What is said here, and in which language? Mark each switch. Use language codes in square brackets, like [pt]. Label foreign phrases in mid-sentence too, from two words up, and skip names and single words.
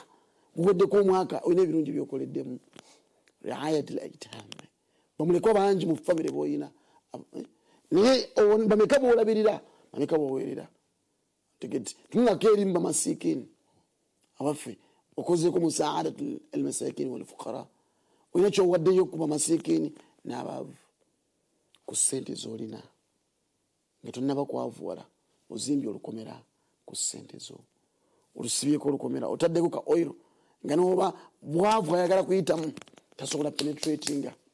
[lg] Guweddeko omwaka olina ebirungi byokoleddemu. [ar] رعاية الأيتام. [lg] Bamuleko bangi mu famire boyina. Naye bameka boolabirira, bameka boowerera. Tegeti. Tunako erimu bamasiikini. Abaffe okozeeko [ar] مساعدة المساكين والفقراء. [lg] Olina kyowaddeyo ku bamasiikini n'abaavu. Ku ssente z'olina nga tonnaba kwavuwala, ozimbye olukomera ku ssente zo, olusibyeko olukomera, otaddeko ka oil nga n'oba bwavu ayagala kuyitamu tasobola penetratinga.